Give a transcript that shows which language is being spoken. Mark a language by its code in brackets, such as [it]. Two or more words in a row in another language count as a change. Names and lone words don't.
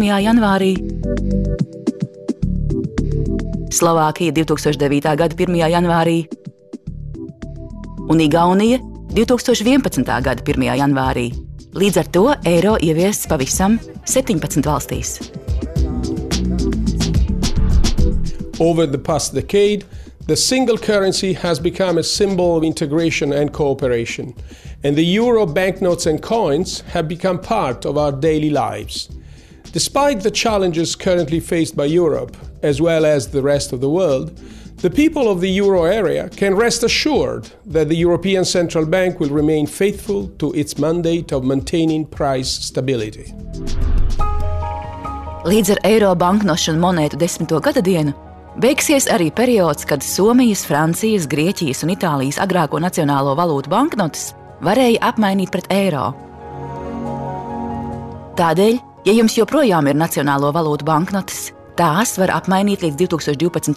[lv] janvārī, Slovākija 2009. gada 1. janvārī un Igaunija 2011. gada 1. janvārī. Līdz ar to eiro ieviests pavisam 17 valstīs. [en] Over the past decade, the single currency has become a symbol of integration and cooperation, and the euro banknotes and coins have become part of our daily lives. Despite the challenges currently faced by Europe, as well as the rest of the world, the people of the euro area can rest assured that the European Central Bank will remain faithful to its mandate of maintaining price stability. [lv] Līdz ar eiro banknošu un monētu 10. gada dienu beigsies arī periods, kad Somijas, Francijas, Grieķijas un Itālijas agrāko nacionālo valūtu banknotes varēja apmainīt pret eiro. Tādēļ, ja jums joprojām ir nacionālo valūtu banknotes, tās var apmainīt līdz 2012.